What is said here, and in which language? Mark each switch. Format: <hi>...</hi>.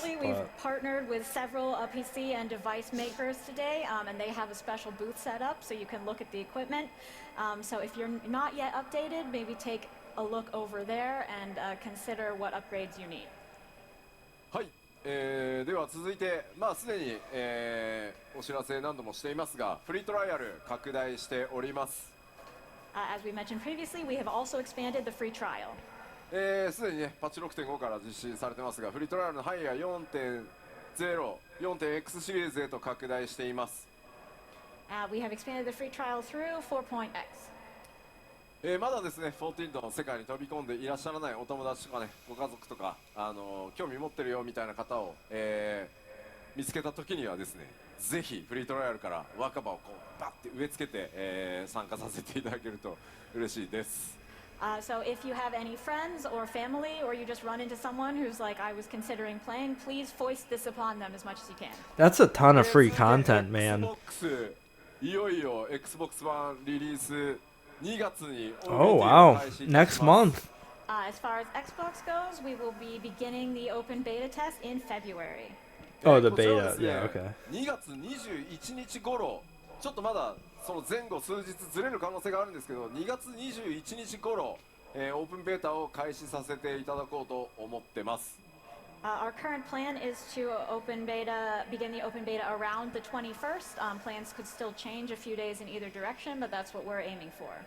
<en>Fortunately, we've partnered with several PC and device makers today, and they have a special booth set up so you can look at the equipment. So if you're not yet updated, maybe take a look over there and consider what upgrades you need.</en> <ja>はい、では続いて、まあすでに、お知らせ何度もしていますが、フリートライアル拡大しております。</ja> <en>As we mentioned previously, we have also expanded the free trial.</en> <ja>すでにねパッチ 6.5 から実施されてますが、フリートライアルの範囲は 4.0、4.x シリーズへと拡大しています。</ja> <en>We have expanded the free trial through 4.x.</en> <ja>まだですね14の世界に飛び込んでいらっしゃらないお友達とかね、ご家族とか、興味持ってるよみたいな方を、見つけた時にはですね、ぜひフリートライアルから若葉をこうバッて植え付けて、参加させていただけると嬉しいです。</ja> <en>So if you have any friends or family, or you just run into someone who's like, I was considering playing, please foist this upon them as much as you can. That's a ton of free content, man.</en> <ja>Xbox いよいよ Xbox One リリース2月に</ja> <en>Oh wow, next month. As far as Xbox goes, we will be beginning the open beta test in February. Oh, the</en> <ja>こちらは</ja> <en>beta.</en> <ja>ですね</ja> <en>Yeah, okay.</en> <ja>2月21日頃、ちょっとまだその前後数日ずれる可能性があるんですけど、2月21日頃、オープンベータを開始させていただこうと思ってます。</ja> <en>Our current plan is to begin the open beta around the 21st. Plans could still change a few days in either direction, but that's what we're aiming for.</en>